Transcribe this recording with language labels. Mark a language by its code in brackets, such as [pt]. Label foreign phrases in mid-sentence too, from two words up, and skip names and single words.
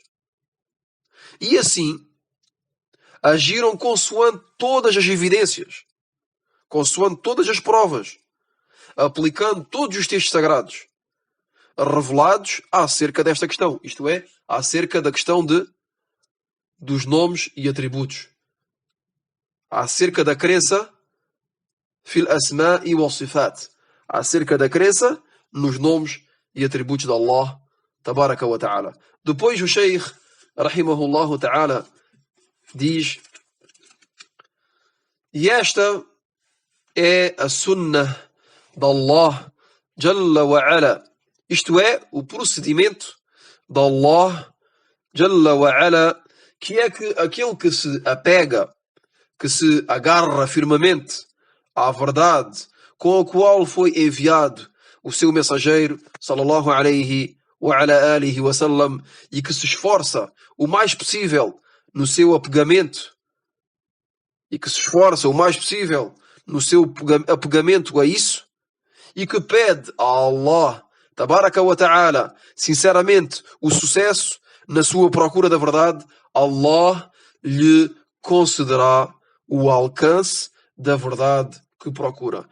[pt] E assim agiram consoante todas as evidências, consoante todas as provas, aplicando todos os textos sagrados revelados acerca desta questão, isto é, acerca da questão dos nomes e atributos, acerca da crença [ar] في الأسماء والصفات, [pt] acerca da crença nos nomes e atributos de [ar] الله تبارك وتعالى. [pt] Depois o Sheikh [ar] رحمه الله تعالى [pt] diz: e esta é a sunnah de [ar] الله جل و [pt] Ala, isto é, o procedimento de [ar] الله جل وعلا, [pt] que é que aquele que se apega, que se agarra firmemente à verdade com a qual foi enviado o seu mensageiro [ar] صلى الله عليه وعلى آله وسلم, [pt] e que se esforça o mais possível no seu apegamento a isso, e que pede a [ar] الله تبارك وتعالى [pt] sinceramente o sucesso na sua procura da verdade, Allah lhe concederá o alcance da verdade que procura.